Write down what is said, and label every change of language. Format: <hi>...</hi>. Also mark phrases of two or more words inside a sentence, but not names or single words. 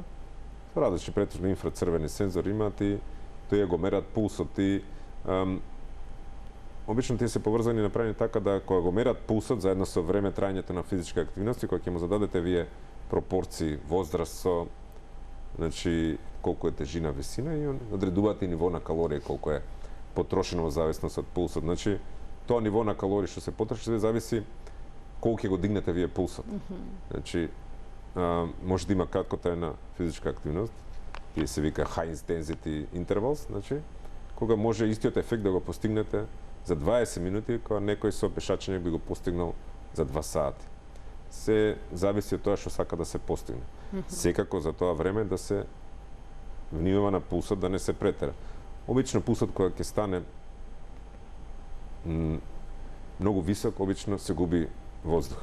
<mk>Различни претежно инфрацрвени сензори имаат и тој го мерат пулсот и обично тие се поврзани направени така да кога го мерат пулсот заедно со време трајањето на физичка активност и кога ќе му зададете вие пропорции, возраст со значи колку е тежина, висина и одредуваат и ниво на калории колку е потрошено во зависност од пулсот. Значи тоа ниво на калории што се потроши зависи колку ќе го дигнете вие пулсот. Значи може да има краткотрајна физичка активност, тие се вика</mk> <en>high intensity intervals,</en> <mk>значи кога може истиот ефект да го постигнете за 20 минути, кога некој со пешачење би го постигнал за 2 сати. Се зависи од тоа што сака да се постигне. Секако за тоа време да се внимава на пулсот, да не се претера. Обично пулсот кога ќе стане многу висок, обично се губи воздух.</mk>